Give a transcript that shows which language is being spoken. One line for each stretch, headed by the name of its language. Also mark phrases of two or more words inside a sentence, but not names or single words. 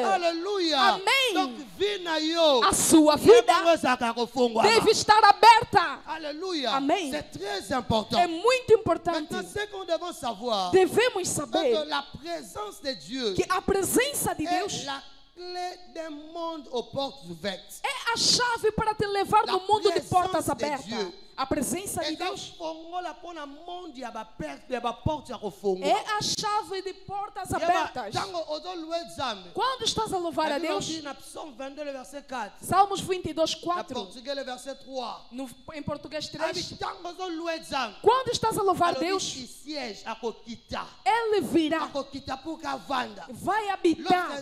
Portuguese: Amém. A sua vida deve estar aberta. Amém. É muito importante. Devemos saber que a presença de Deus
French: clé d'un monde aux portes ouvertes.
Portuguese: É a chave para te levar no mundo de portas abertas. A presença de Deus é a chave de portas abertas. Quando estás a louvar a Deus, Salmos 22, 4, em português 3, quando estás a louvar a Deus, Ele virá, vai habitar.